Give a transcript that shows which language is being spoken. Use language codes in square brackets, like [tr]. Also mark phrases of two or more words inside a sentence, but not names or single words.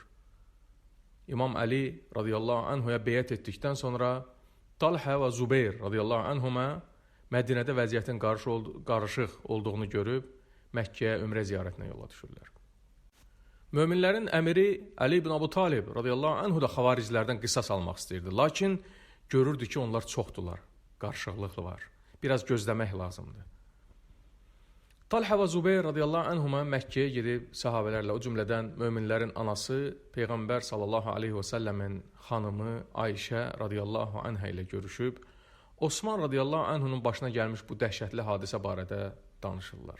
[az] İmam Əli [ar] رضي الله عنه [az] beyət etdikdən sonra Talhə və Zubeyr [ar] رضي الله عنهما [az] Mədinədə vəziyyətin qarışıq olduğunu görüb Məkkəyə ümrə ziyarətinə yola düşürlər. Möminlərin əmiri Əli ibn Abu Talib [ar] رضي الله عنه [az] da xavariclərdən qisas almaq istəyirdi. Lakin görürdü ki, onlar çoxdular, qarışıqlıq var. Biraz gözləmək lazımdır. Talhə və Zubeyr [ar] رضي الله عنهما [az] Məkkəyə gedib sahabələrlə, o cümlədən möminlərin anası Peyğəmbər [ar] صلى الله عليه وسلم [az] xanımı Ayşə [ar] رضي الله عنها [az] ilə görüşüb, Osman [ar] رضي الله عنه [az] başına gəlmiş bu dəhşətli hadisə barədə danışırlar.